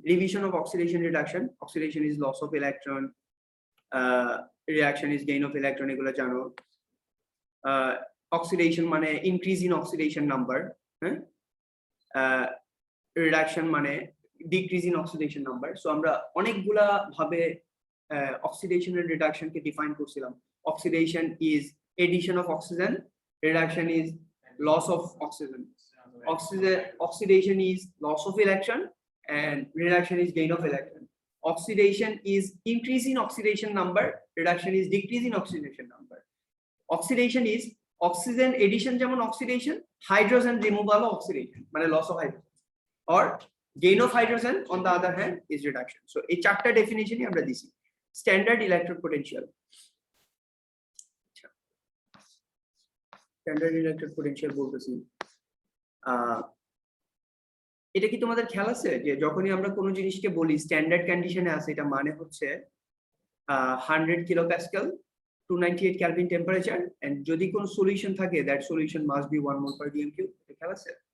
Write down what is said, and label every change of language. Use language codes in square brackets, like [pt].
[en] revision of oxidation reduction, oxidation is loss of electron, reaction is gain of electron, [bn] এগুলো জানো। [en] Oxidation মানে increase in oxidation number, হ্যাঁ? [bn] Reduction মানে [en] Decrease in oxidation number. [bn] So আমরা অনেকগুলা ভাবে oxidation and reduction K define করছিলাম। [en] Oxidation is addition of oxygen, reduction is loss of oxygen, oxidation is loss of electron and reduction is gain of electron. Oxidation is increase in oxidation number, reduction is decrease in oxidation number. Oxidation is oxygen addition যেমন oxidation, hydrogen removal of oxidation মানে loss of hydrogen, or gain of hydrogen on the other hand is reduction. [bn] So এই চারটা ডেফিনিশনই আমরা দিছি standard electrode potential. Standard electrode potential বলতেছি, এটা কি তোমাদের খেয়াল আছে যে যখনই আমরা কোনো জিনিসকে বলি স্ট্যান্ডার্ড কন্ডিশনে আছে, এটা মানে হচ্ছে 100 kilo Pascal 298 kelvin temperature, and যদি কোনো সলিউশন থাকে [en] That solution must be 1 mole per DM cube. [bn] এটা খেয়াল আছে?